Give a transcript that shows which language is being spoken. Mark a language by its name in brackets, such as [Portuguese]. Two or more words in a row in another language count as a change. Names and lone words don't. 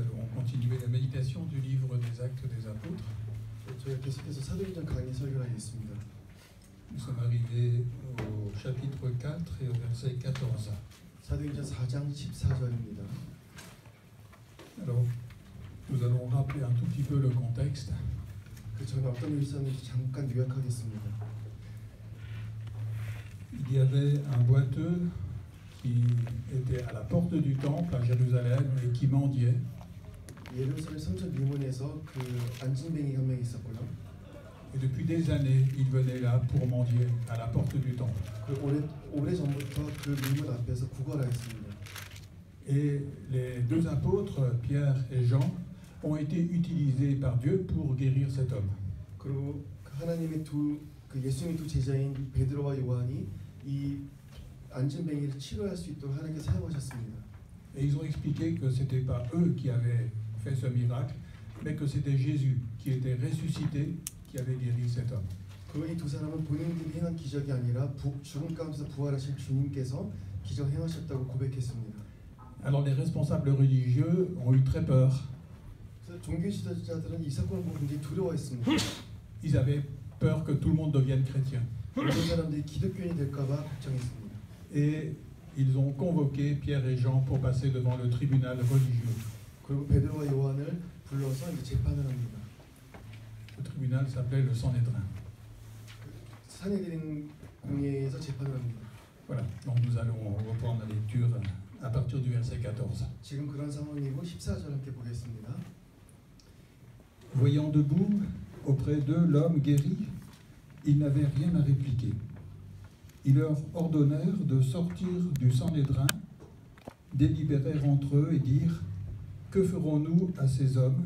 [French] continuer la méditation du livre des Actes des Apôtres. [Korean] 저희가 계속해서 사도행전 강의 설교를 하겠습니다. [French] Nous sommes arrivés au chapitre 4 et au verset 14. [Korean] 사도행전 4장 14절입니다. [French] Alors, nous allons rappeler un tout petit peu le contexte. [Korean] 그 전에 어떤 일이 있었는지 잠깐 요약하겠습니다. [French] Il y avait un boiteux qui était à la porte du temple à Jérusalem et qui mendiait. [Korean] 예루살렘 성전 미문에서 그 안진뱅이 한 명 있었고요. [French] Et depuis des années, il venait là pour mendier à la porte du temple. [Korean] 그 오래 전부터 그 미문 앞에서 구걸을 했습니다. [French] Et les deux apôtres, Pierre et Jean, ont été utilisés par Dieu pour guérir cet homme. [Korean] 그리고 하나님의 예수님의 두 제자인 베드로와 요한이 이 안진뱅이를 치료할 수 있도록 하나님께 사용하셨습니다. [French] Et ils ont expliqué que ce n'était pas eux qui avaient fait ce miracle, mais que c'était Jésus qui était ressuscité, qui avait guéri cet homme. [Korean] 그리고 이 두 사람은 본인들이 행한 기적이 아니라 죽음 가운데서 부활하신 주님께서 기적을 행하셨다고 고백했습니다. [French] Alors les responsables religieux ont eu très peur. [Korean] 그래서 종교 지도자들은 이 사건을 보고 굉장히 두려워했습니다. [French] Ils avaient peur que tout le monde devienne chrétien. [Korean] 모든 사람들이 기독교인이 될까봐 걱정했습니다. [French] Et ils ont convoqué Pierre et Jean pour passer devant le tribunal religieux. [Korean] 그리고 베드로와 요한을 불러서 이제 재판을 합니다. [French] Le tribunal s'appelait le Sanhédrin. [Korean] 산헤드린 공회에서 재판을 합니다. [French] Voilà, donc nous allons reprendre la lecture à partir du verset 14. [Korean] 지금 그런 상황이고 14절 함께 보겠습니다. [French] Voyant debout auprès d'eux l'homme guéri, ils n'avaient rien à répliquer. Ils leur ordonnèrent de sortir du Sanhédrin, délibérèrent entre eux et dirent : que ferons-nous à ces hommes ?